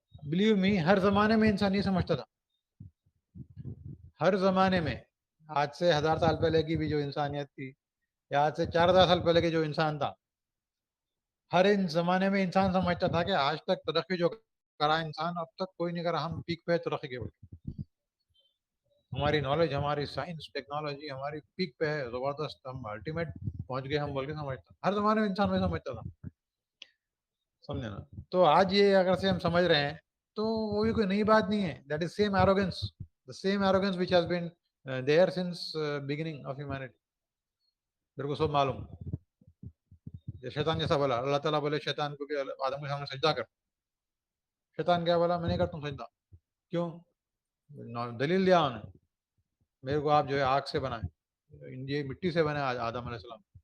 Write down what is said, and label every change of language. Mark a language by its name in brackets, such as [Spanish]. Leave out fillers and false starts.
[Urdu] Believe me, ہر زمانے میں انسان یہ سمجھتا تھا، ہر زمانے میں، آج سے 1000 سال پہلے کی بھی جو انسانیت تھی، یا آج سے 4000 سال پہلے کے جو انسان تھا، ہر ان زمانے میں انسان سمجھتا تھا کہ آج تک ترقی جو کرا انسان، اب تک کوئی نہیں کرا، ہم پیک پہ ترقی کے بولتے، ہماری نالج، ہماری سائنس ٹیکنالوجی ہماری پیک پہ ہے، زبردست، ہم الٹیمیٹ پہنچ گئے ہم بول کے سمجھتا. ہر زمانے میں انسان وہی سمجھتا تھا، سمجھے نا. تو آج یہ اگر سے ہم سمجھ رہے ہیں تو وہ بھی کوئی نئی بات نہیں ہے. [English] That is same arrogance, the same arrogance which has been there since beginning of humanity. [Urdu] میرے کو سب معلوم. شیطان جیسا بولا، اللہ تعالیٰ بولے شیطان کو کہ آدم کے سامنے سجدہ کر. شیطان کیا بولا؟ میں نہیں کرتا ہوں سجدہ. کیوں؟ دلیل دیا انہیں، میرے کو آپ جو ہے آگ سے بنائے، یہ مٹی سے بنے آدم علیہ السلام.